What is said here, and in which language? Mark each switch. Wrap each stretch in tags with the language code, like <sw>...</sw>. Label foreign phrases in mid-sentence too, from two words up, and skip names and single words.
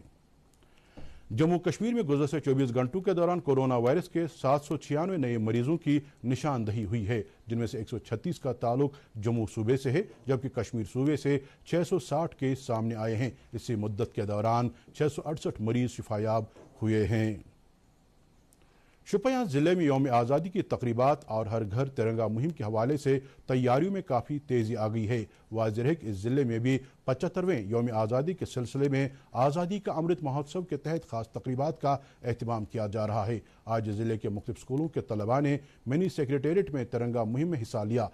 <ur>جموں کشمیر میں گزشتہ 24 گھنٹوں کے دوران کورونا وائرس کے 796 نئے مریضوں کی نشاندہی ہوئی ہے، جن میں سے 136 کا تعلق جموں صوبے سے ہے، جبکہ کشمیر صوبے سے 660 کیس سامنے آئے ہیں. اسی مدت کے دوران 668 مریض شفایاب ہوئے ہیں. شوپیان ضلع میں یوم آزادی کی تقریبات اور ہر گھر ترنگا مہم کے حوالے سے تیاریوں میں کافی تیزی آ گئی ہے۔ واضح ہے کہ اس ضلع میں بھی 75ویں یوم آزادی کے سلسلے میں آزادی کا امرت مہوتسو کے تحت خاص تقریبات کا اہتمام کیا جا رہا ہے۔ آج ضلع کے مختلف اسکولوں کے طلباء نے منی سیکریٹریٹ میں ترنگا مہم میں حصہ لیا۔</ur>